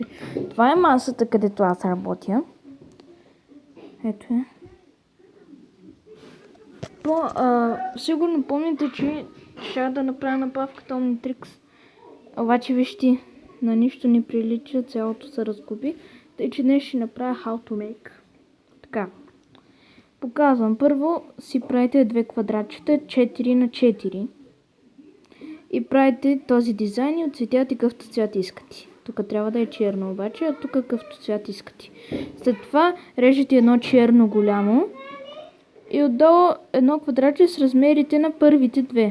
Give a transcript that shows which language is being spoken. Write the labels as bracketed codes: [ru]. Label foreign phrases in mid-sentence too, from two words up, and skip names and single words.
[bg] Това е масата, където аз работя. Ето е. Сигурно помните, че ще да направя направката Omnitrix. Обаче вижте, на нищо не прилича, цялото се разгуби. Тъй, че днес ще направя [en] How to make. [bg] Така. Показвам. Първо си правите две квадратчета 4 на 4 и правите този дизайн и отцветявате какъвто цвят искате. Тук трябва да е черно обаче, а тук какъвто цвят искате. След това режете едно черно голямо и отдолу едно квадратче с размерите на първите две.